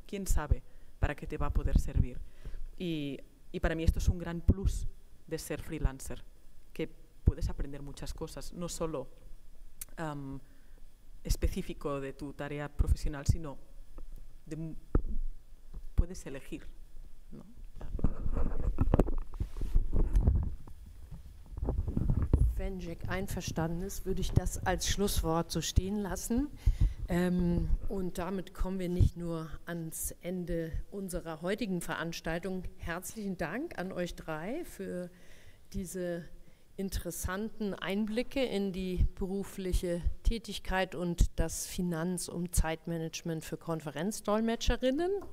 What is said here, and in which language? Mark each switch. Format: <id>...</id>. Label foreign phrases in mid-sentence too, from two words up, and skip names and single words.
<es>¿Quién sabe para qué te va a poder servir? Y para mí esto es un gran plus de ser freelancer, que puedes aprender muchas cosas, no solo específico de tu tarea profesional, sino puedes elegir, ¿no?</es> <de>Wenn Jack einverstanden ist, würde ich das als Schlusswort so stehen lassen. Und damit kommen wir nicht nur ans Ende unserer heutigen Veranstaltung. Herzlichen Dank an euch drei für diese interessanten Einblicke in die berufliche Tätigkeit und das Finanz- und Zeitmanagement für Konferenzdolmetscherinnen.</de>